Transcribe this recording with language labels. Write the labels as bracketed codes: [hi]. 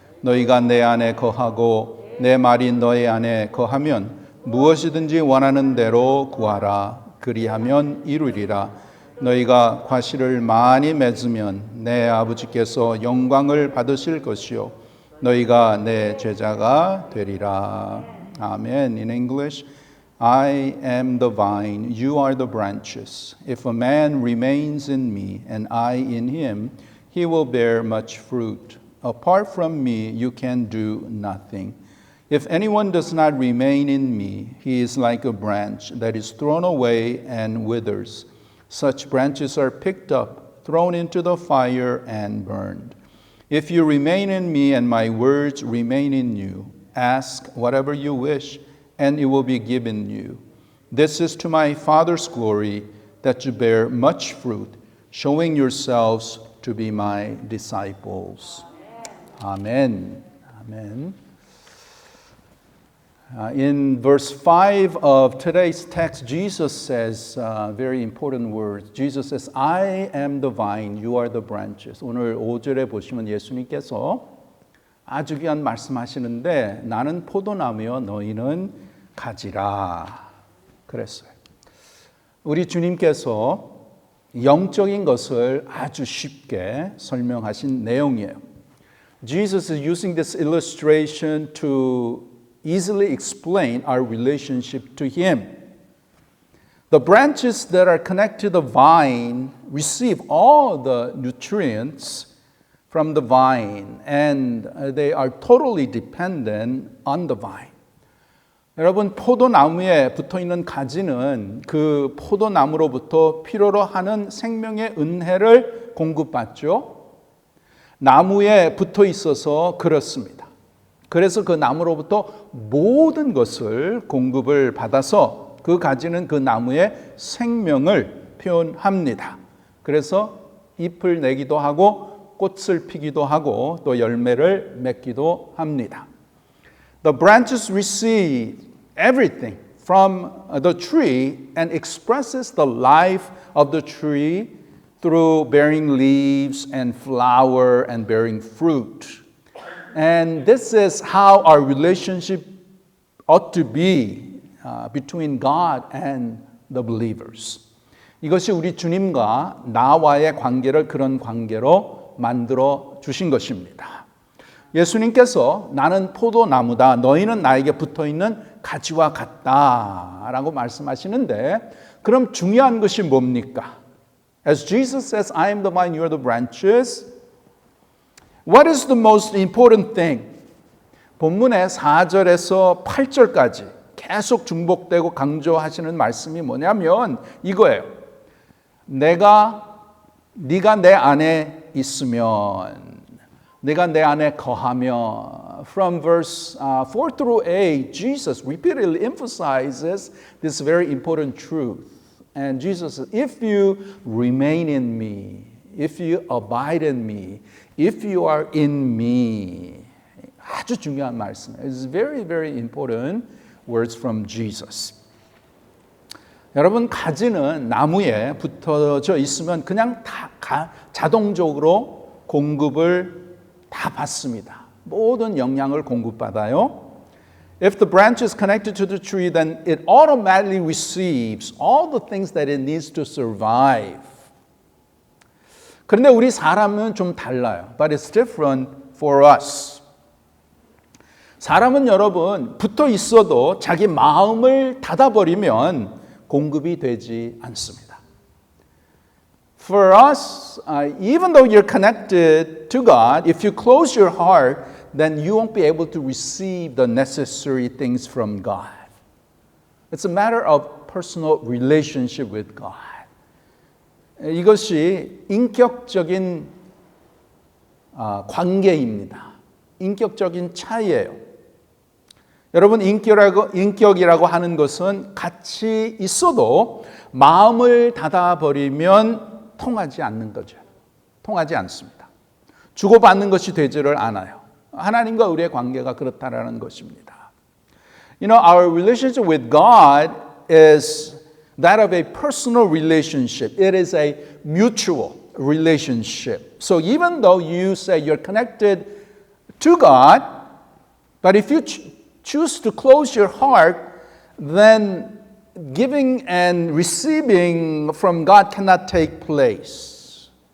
[ko] 너희가 내 안에 거하고 내 말이 너희 안에 거하면 무엇이든지 원하는 대로 구하라. 그리하면 이루리라. 너희가 과실을 많이 맺으면 내 아버지께서 영광을 받으실 것이요 너희가 내 제자가 되리라. 아멘. [en] In English, I am the vine, you are the branches. If a man remains in me and I in him, he will bear much fruit. Apart from me, you can do nothing. If anyone does not remain in me, he is like a branch that is thrown away and withers. Such branches are picked up, thrown into the fire, and burned. If you remain in me and my words remain in you, ask whatever you wish, and it will be given you. This is to my Father's glory, that you bear much fruit, showing yourselves to be my disciples. Amen. Amen. In verse 5 of today's text, Jesus says very important words. Jesus says, I am the vine, you are the branches. [ko] 오늘 5절에 보시면 예수님께서 아주 귀한 말씀하시는데 나는 포도나무요 너희는 가지라 그랬어요. 우리 주님께서 영적인 것을 아주 쉽게 설명하신 내용이에요. [en] Jesus is using this illustration to easily explain our relationship to Him. The branches that are connected to the vine receive all the nutrients from the vine and they are totally dependent on the vine. [ko] 여러분, 포도나무에 붙어있는 가지는 그 포도나무로부터 필요로 하는 생명의 은혜를 공급받죠. 나무에 붙어 있어서 그렇습니다. 그래서 그 나무로부터 모든 것을 공급을 받아서 그 가지는 그 나무의 생명을 표현합니다. 그래서 잎을 내기도 하고 꽃을 피기도 하고 또 열매를 맺기도 합니다. [en] The branches receive everything from the tree and expresses the life of the tree through bearing leaves and flower and bearing fruit. And this is how our relationship ought to be between God and the believers. [ko] 이것이 우리 주님과 나와의 관계를 그런 관계로 만들어 주신 것입니다. 예수님께서 나는 포도나무다, 너희는 나에게 붙어있는 가지와 같다라고 말씀하시는데 그럼 중요한 것이 뭡니까? [en] As Jesus says, I am the vine, you are the branches. What is the most important thing? [ko] 본문의 4절에서 8절까지 계속 중복되고 강조하시는 말씀이 뭐냐면 이거예요. 네가 내 안에 있으면, 네가 내 안에 거하면. [en] From verse 4 through 8, Jesus repeatedly emphasizes this very important truth. And Jesus says, if you remain in me, if you abide in me, if you are in me. [ko] 아주 중요한 말씀이에요. [en] It's very, very important words from Jesus. [ko] 여러분, 가지는 나무에 붙어져 있으면 그냥 다 자동적으로 공급을 다 받습니다. 모든 영양을 공급받아요. [en] If the branch is connected to the tree, then it automatically receives all the things that it needs to survive. [ko] 그런데 우리 사람은 좀 달라요. [en] But it's different for us. [ko] 사람은 여러분 붙어 있어도 자기 마음을 닫아버리면 공급이 되지 않습니다. [en] For us, even though you're connected to God, if you close your heart, then you won't be able to receive the necessary things from God. It's a matter of personal relationship with God. [ko] 이것이 인격적인 관계입니다. 인격적인 차이예요. 여러분, 인격이라고 하는 것은 같이 있어도 마음을 닫아버리면 통하지 않는 거죠. 통하지 않습니다. 주고받는 것이 되지를 않아요. 하나님과 우리의 관계가 그렇다라는 것입니다. [en] You know, our relationship with God is that of a personal relationship. It is a mutual relationship. So even though you say you're connected to God, but if you choose to close your heart, then giving and receiving from God cannot take place.